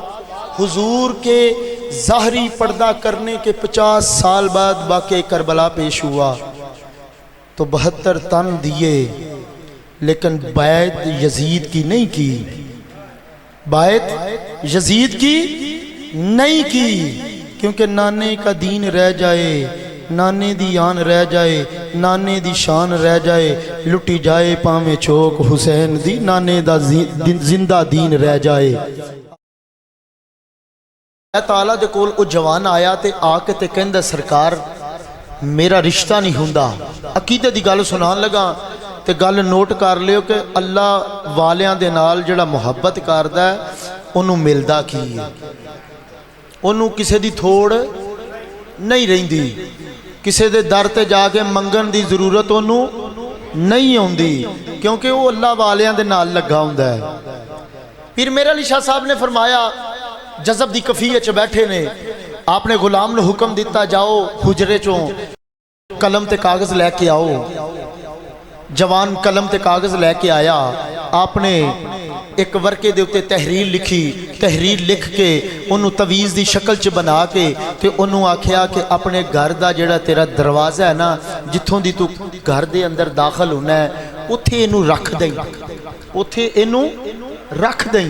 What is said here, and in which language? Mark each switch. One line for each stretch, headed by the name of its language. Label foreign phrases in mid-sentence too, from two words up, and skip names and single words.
Urdu: حضور کے ظاہری پردہ کرنے کے 50 سال بعد واقعہ کربلا پیش ہوا تو 72 تن دیے، لیکن بیعت یزید کی نہیں کی، بیعت یزید کی نہیں کی، کیونکہ نانے کا دین رہ جائے،
Punjabi: نانے دی آن رہ جائے، نانے دی شان رہ جائے، لٹی جائے پاویں چوک حسین دی، نانے دا زندہ دین رہ جائے۔ اللہ تعالیٰ دے کول او جوان آیا تے آ کے تے کہندا سرکار میرا رشتہ نہیں ہوندا، عقیدے دی گل سنان لگا تے گل نوٹ کر لیو کہ اللہ والیاں دے نال جڑا محبت کردا ہے انہوں ملدا کی ہے، انہوں کسے دی تھوڑ نہیں رہندی، کسے دے در تے جا کے منگن دی ضرورت انہوں نہیں ہوندی، کیونکہ وہ اللہ والیاں دے نال لگا ہوندا ہے۔ پھر میرے علی شاہ صاحب نے فرمایا، جذب دی کفیہ چ بیٹھے نے، آپ نے غلام نے حکم دیتا جاؤ حجرے چوں قلم تے کاغذ لے کے آؤ۔ جوان قلم تے کاغذ لے کے آیا، آپ نے ایک ورقے دے اتے تحریر لکھی، تحریر لکھ کے انہوں تویز دی شکل چ بنا کے تے انہوں آکھیا کہ اپنے گھر دا جڑا تیرا دروازہ ہے نا، جتھوں دی تو گھر دے اندر داخل ہونا ہے، اتھے انہوں رکھ دیں، اتھے انہوں رکھ دیں۔